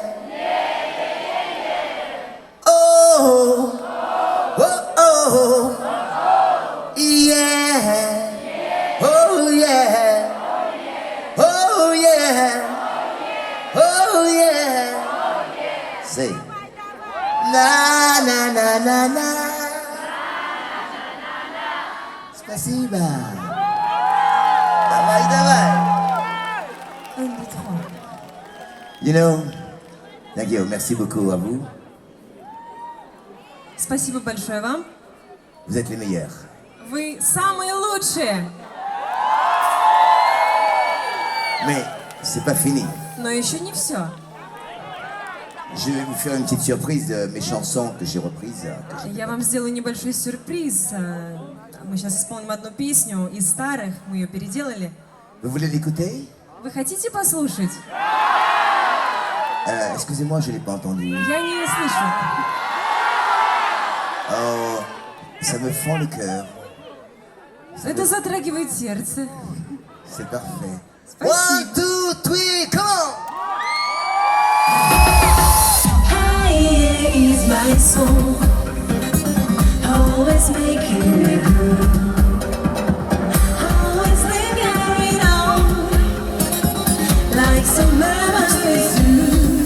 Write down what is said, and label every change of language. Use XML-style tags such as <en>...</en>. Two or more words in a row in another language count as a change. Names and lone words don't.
<en>Oh, oh, oh. Yeah. Oh, yeah. Oh, yeah. Oh, yeah. Say. Na, na, na, na, na.</en> <ru>Спасибо. Давай, давай.</ru> <fr>Un, deux, trois.</fr> <en>You know, thank you,</en> <fr>merci beaucoup à vous.</fr> <ru>Спасибо большое вам.</ru> <fr>Vous êtes les meilleurs.</fr> <ru>Вы самые лучшие.</ru> <fr>Mais c'est pas fini.</fr> <ru>Но еще не все.</ru> <fr>Je vais vous faire une petite surprise de mes chansons que j'ai reprises.</fr> <ru>Я вам сделаю небольшой сюрприз. Мы сейчас исполним одну песню из старых, мы ее переделали.</ru> <fr>Vous voulez l'écouter?</fr> <ru>Вы хотите послушать?</ru> <fr>Excusez-moi, je l'ai pas entendu.</fr> <ru>Я не слышу.</ru> <fr>Oh, ça me fend le cœur.</fr> <ru>Это затрагивает сердце.</ru> <fr>C'est parfait.</fr> <ru>Спасибо.</ru> <en>1, 2, 3, come on! Hi, is my song, always making me groove, always lingering on, like some memories do.</en>